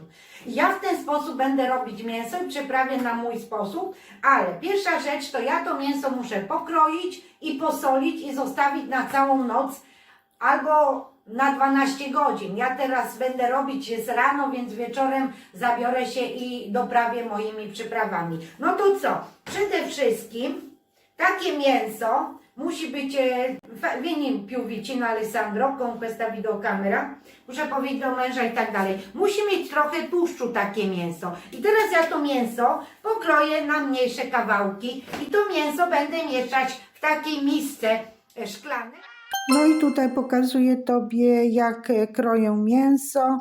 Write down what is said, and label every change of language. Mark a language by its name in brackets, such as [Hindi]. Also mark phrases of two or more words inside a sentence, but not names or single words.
[Polish] Ja w ten sposób będę robić mięso i przyprawię na mój sposób, ale pierwsza rzecz to ja to mięso muszę pokroić i posolić i zostawić na całą noc albo na 12 godzin. Ja teraz będę robić z rano, więc wieczorem zabiorę się i doprawię moimi przyprawami. No to co? Przede wszystkim takie mięso musi być, [Italian] vieni più vicino Alessandro con questa videocamera, [Polish] muszę powiedzieć do męża i tak dalej. Musi mieć trochę tłuszczu takie mięso. I teraz ja to mięso pokroję na mniejsze kawałki i to mięso będę mieszać w takiej misce szklanej. No i tutaj pokazuję Tobie, jak kroję mięso.